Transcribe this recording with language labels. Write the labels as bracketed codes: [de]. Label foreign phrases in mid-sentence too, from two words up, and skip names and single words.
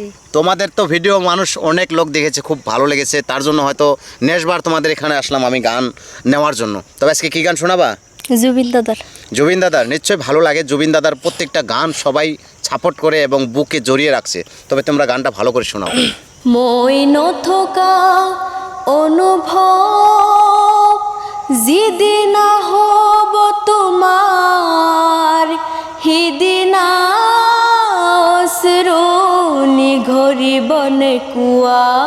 [bn] তোমাদের তো ভিডিও মানুষ অনেক লোক দেখেছে, খুব ভালো লেগেছে, তার জন্য হয়তো নেক্সটবার তোমাদের এখানে আসলাম আমি গান নেওয়ার জন্য। তবে আজকে কী গান শোনাবা? জুবিন দাদার। জুবিন দাদার নিশ্চয়ই ভালো লাগে। জুবিন দাদার প্রত্যেকটা গান সবাই সাপোর্ট করে এবং বুকে জড়িয়ে রাখছে। তবে তোমরা গানটা ভালো করে শোনাও। [as] মই নথকা অনুভব যিদিনা হব তোমার, সিদিনা অশ্ৰুনি ঘৰিবনে কোৱা।